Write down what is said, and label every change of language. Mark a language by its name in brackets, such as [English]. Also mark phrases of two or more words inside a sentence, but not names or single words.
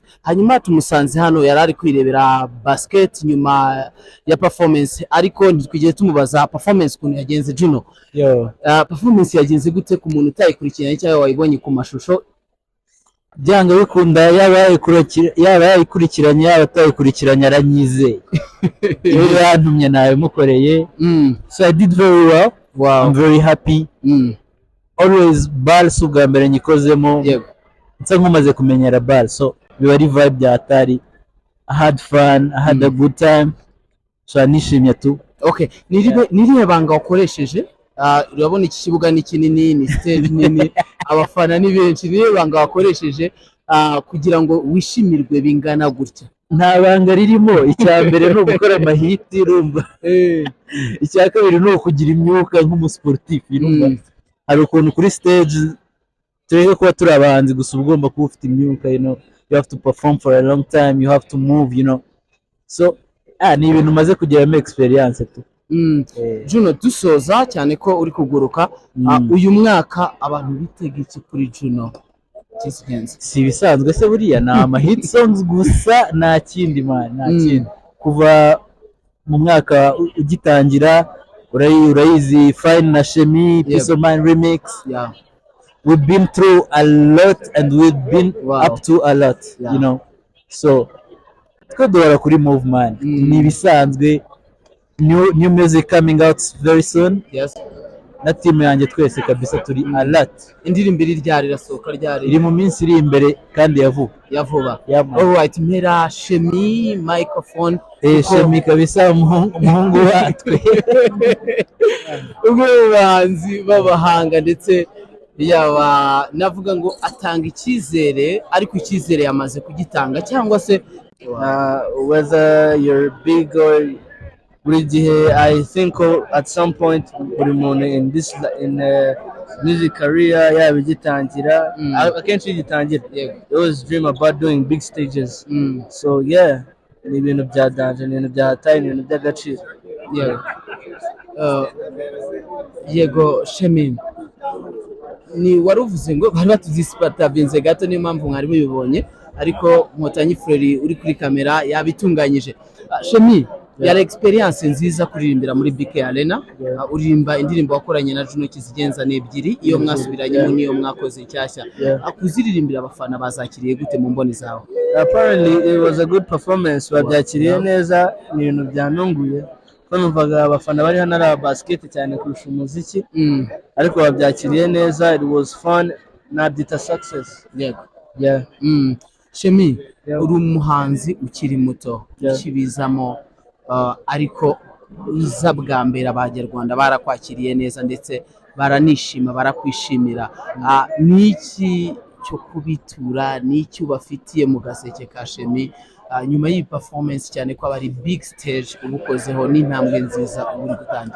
[Kinyarwanda] Hanyuma tumusanze hano yari ari kwirebera basket nyuma ya performance, ariko ntitwigeze tumubaza performance kuntu yagenze. Juno, performance yagenze gute ku muntu utayikurikiranye cyangwa wayibonye ku mashusho? Byanga bikunda yaba yayikurikiranye yaba atayikurikiranye aranyizeye. Iyo yantumye nawe mukoreye. [English] So I did very well. Wow. I'm very happy. Always bal [Kinyarwanda] si ubwa mbere nyikozemo. Nsa nkumaze kumenyera bal, so biba ari vibe bya atari. [English] I had fun, I had a good time. [Kinyarwanda] So nishimye tu. Okay, nirihe banga wakoresheje? Urabona iki kibuga ni kinini, ni stage nini, abafana ni benshi. Nirihe banga wakoresheje kugira ngo wishimirwe bingana gutya? Nta banga ririmo. Icya mbere no gukora amahiti urumva. Icya kabiri no kugira imyuka nk'umusportif urumva. Hari ukuntu kuri stage tureke kuba turi abahanzi gusa, ugomba kuba ufite imyuka, [English] you have to perform for a long time, you have to move, so [Kinyarwanda] ni ibintu maze kugeramo experience tu. Juno, dusoza cyane ko uri kuguruka, uyu mwaka abantu bitega iki kuri Juno Kizigenza? Si bisanzwe se buriya na [English] hit songs [Kinyarwanda] gusa, nta kindi man, nta kindi. Kuva mu mwaka ugitangira urayizi Fine na Shemi, Peace of Mind remix. [English] We've been through a lot and we've been up to a lot, so [Kinyarwanda] duhora kuri [English] move man. [Kinyarwanda] Ni bisanzwe. [English] New music coming out very soon. [Kinyarwanda] Na team yanjye twese kabisa turi [English] a lot. [Kinyarwanda] Indirimbo ryari rasohoka ryari? Iri mu minsi iri imbere kandi yavuba. Alright, mpera Shemi microphone. Shemi kabisa umuhungu watwe. Ubwo bahanzi babahanga ndetse yaba navuga ngo atanga icyizere, ariko icyizere yamaze kugitanga, cyangwa se [English] whether you're big or [Kinyarwanda] buri gihe, [English] I think at some point [Kinyarwanda] buri muntu [English] in music career [Kinyarwanda] yaba igitangira akenshi igitangira, [English] they always dream about doing big stages. So yeah, [Kinyarwanda] ni ibintu bya danger, ni ibintu bya time, ni ibintu by'agaciro. Yego Shemi, ni waruvuze ngo bari batuzisipata binze gato, niyo mpamvu mwari mubibonye, ariko Nkotanyi Frere uri kuri kamera yabitunganyije. Shemi, yari experience nziza kuririmbira muri BK Arena. Uririmba indirimbo wakoranye na Juno Kizigenza n'ebyiri, iyo mwasubiranyemo niyo mwakoze cyashya. Akuziririmbira abafana bazakiriye gute mu mboni zawe? [English] Apparently it was a good performance. [Kinyarwanda] Babyakiriye neza, ni ibintu byanunguye. Ko numvaga abafana bari hano ari basket cyane kurusha umuziki, ariko babyakiriye neza. [English] It was fun, [Kinyarwanda] nabyita success. Shemi, uri umuhanzi ukiri muto, ukibizamo, ariko uza bwa mbere abanyarwanda barakwakiriye neza ndetse baranishima, barakwishimira. Niki cyo kubitura, niki ubafitiye mu gaseke ka Shemi nyuma y'iyi performance, cyane ko abari [English] big stage [Kinyarwanda] ubukozeho n'intambwe nziza uri gutangira?